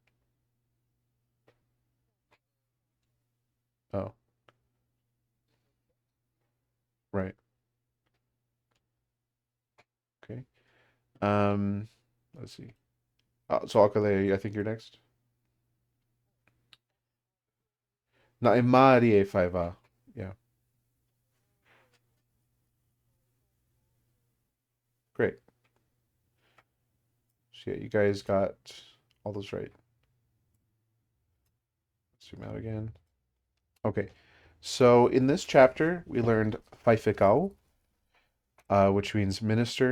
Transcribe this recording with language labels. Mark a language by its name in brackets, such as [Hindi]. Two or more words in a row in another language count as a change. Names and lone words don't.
[English] Oh, right. Okay. Um, let's see. So Akale, I think you're next. [Tokelau] Na imari e faiva. [English] Yeah, great. So yeah, you guys got all those right. Zoom out again. Okay. So in this chapter, we learned faifikao, which means minister.